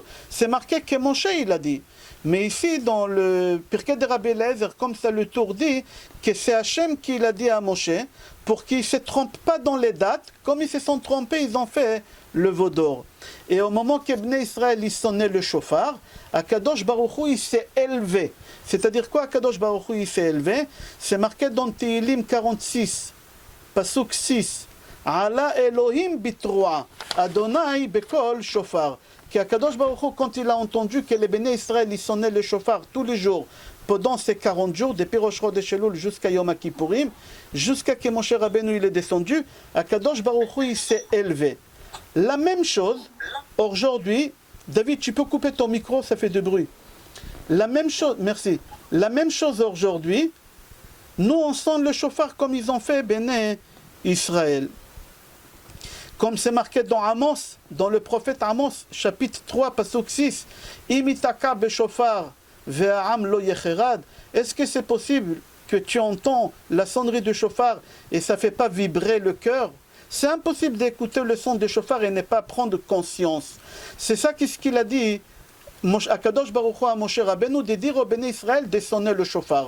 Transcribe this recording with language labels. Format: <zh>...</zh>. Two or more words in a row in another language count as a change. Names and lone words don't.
<fr>C'est marqué que Moshe il a dit. Mais ici dans le Pirkei de Rabbi Eliezer, comme ça le tour dit, que c'est Hachem qui l'a dit à Moshe pour qu'ils ne se trompent pas dans les dates. Comme ils se sont trompés, ils ont fait le Vaudor. Et au moment que Bnei Israël il sonnait le shofar, Akadosh Baruch Hu il s'est élevé. C'est-à-dire quoi Akadosh Baruch Hu il s'est élevé? C'est marqué dans Tehillim 46, Pasuk 6.</fr> <he>עלה אלהים בתרועה, ה' בקול שופר.</he> <fr>Qu'Akadosh Baruch Hu, quand il a entendu que les Bnei Israël ils sonnaient le shofar tous les jours, pendant ces 40 jours, depuis Rosh Chodesh Elul jusqu'à Yom Kippourim, jusqu'à que Moshe Rabbeinu il est descendu, Akadosh Baruch Hu il s'est élevé. La même chose, aujourd'hui, David, tu peux couper ton micro, ça fait de bruit. La même chose, merci. La même chose aujourd'hui, nous on sonne le shofar comme ils ont fait Béné Israël. Comme c'est marqué dans Amos, dans le prophète Amos, chapitre 3,</fr> <he>pasuk 6, אם יתקע בשופר ועם לא יחרד.</he> <fr>Est-ce que c'est possible que tu entends la sonnerie de shofar et ça ne fait pas vibrer le cœur? C'est impossible d'écouter le son de shofar et ne pas prendre conscience. C'est ça qu'est-ce qu'il a dit Akadosh Baruch Hu à Moshe Rabbeinu, de dire au Béné Israël de sonner le shofar.</fr>